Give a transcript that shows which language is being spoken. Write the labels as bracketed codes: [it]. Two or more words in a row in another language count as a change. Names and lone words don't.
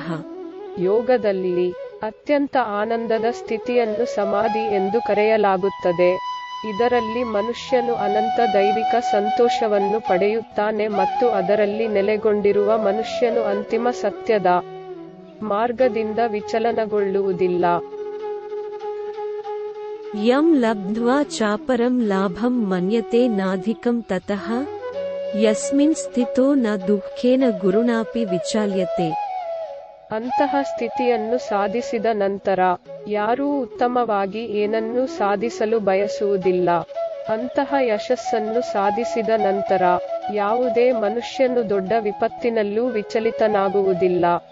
[kn] ಯೋಗದಲ್ಲಿ ಅತ್ಯಂತ ಆನಂದದ ಸ್ಥಿತಿಯನ್ನು ಸಮಾಧಿ ಎಂದು ಕರೆಯಲಾಗುತ್ತದೆ. ಇದರಲ್ಲಿ ಮನುಷ್ಯನು ಅನಂತ ದೈವಿಕ ಸಂತೋಷವನ್ನು ಪಡೆಯುತ್ತಾನೆ ಮತ್ತು ಅದರಲ್ಲಿ ನೆಲೆಗೊಂಡಿರುವ ಮನುಷ್ಯನು ಅಂತಿಮ ಸತ್ಯದ ಮಾರ್ಗದಿಂದ ವಿಚಲನಗೊಳ್ಳುವುದಿಲ್ಲ. [sa] ಯಂ ಲಬ್ಧ್ವಾ ಚಾಪರಂ ಲಾಭಂ ಮನ್ಯತೆ ನಾಧಿಕಂ ತತಃ ಯಸ್ಮಿನ್ ಸ್ಥಿತೋ ನ ದುಃಖೇನ ಗುರುಣಾಪಿ ವಿಚಾಲ್ಯತೆ. [kn] ಅಂತಹ ಸ್ಥಿತಿಯನ್ನು ಸಾಧಿಸಿದ ನಂತರ ಯಾರೂ ಉತ್ತಮವಾಗಿ ಏನನ್ನೂ ಸಾಧಿಸಲು ಬಯಸುವುದಿಲ್ಲ. ಅಂತಹ ಯಶಸ್ಸನ್ನು ಸಾಧಿಸಿದ ನಂತರ ಯಾವುದೇ ಮನುಷ್ಯನು ದೊಡ್ಡ ವಿಪತ್ತಿನಲ್ಲೂ ವಿಚಲಿತನಾಗುವುದಿಲ್ಲ.